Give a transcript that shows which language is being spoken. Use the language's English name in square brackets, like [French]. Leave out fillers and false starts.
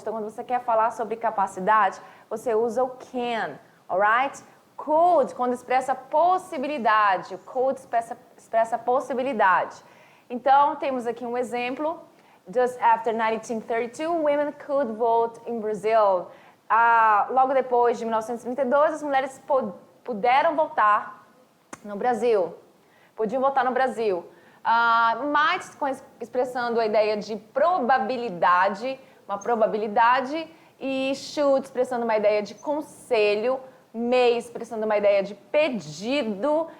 [Portuguese] Então, quando você quer falar sobre capacidade, você usa o can, alright? Could, quando expressa possibilidade. O could expressa possibilidade. Então, temos aqui um exemplo. [English] Just after 1932, women could vote in Brazil. [Portuguese] Logo depois de 1932, as mulheres puderam votar no Brasil. Podiam votar no Brasil. Might, expressando a ideia de probabilidade, uma probabilidade. E should, expressando uma ideia de conselho. May, expressando uma ideia de pedido.